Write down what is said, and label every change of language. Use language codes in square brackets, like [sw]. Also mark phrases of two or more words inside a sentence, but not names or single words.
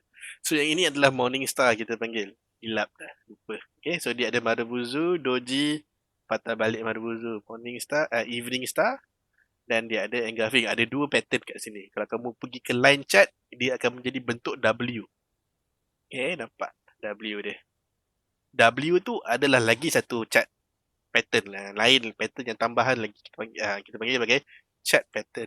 [ms] So yang ini adalah [en] morning star [ms] kita panggil. Hilap dah, lupa. Okay, so dia ada Marubozu, Doji, patah balik Marubozu, [en] morning star, evening star, [ms] dan dia ada engulfing. Ada dua pattern kat sini. Kalau kamu pergi ke line chart, dia akan menjadi bentuk W. Okay, nampak W dia. W tu adalah lagi satu [en] chart pattern [ms] lah. Lain pattern yang tambahan lagi. Kita panggil sebagai [en] chart pattern.